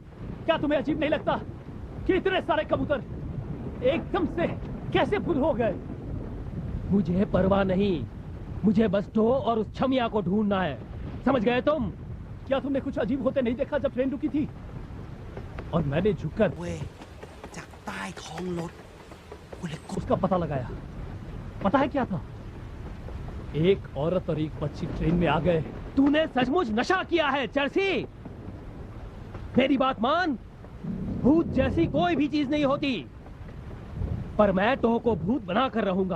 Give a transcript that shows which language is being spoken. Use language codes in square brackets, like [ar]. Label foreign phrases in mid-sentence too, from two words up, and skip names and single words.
[hi] क्या तुम्हें अजीब नहीं लगता कि इतने सारे कबूतर एकदम से कैसे फुल हो गए? मुझे परवाह नहीं, मुझे बस टो और उस छमिया को ढूंढना है, समझ गए तुम? क्या तुमने कुछ अजीब होते नहीं देखा जब ट्रेन रुकी थी और मैंने झुककर [th] เว้ยจากใต้ท้องรถกูเลยกด [hi] उसका पता लगाया? पता है क्या था? एक औरत और एक बच्ची ट्रेन में आ गए। तूने सचमुच नशा किया है चर्सी। मेरी बात मान, भूत जैसी कोई भी चीज नहीं होती, पर मैं टो को भूत बनाकर रहूंगा।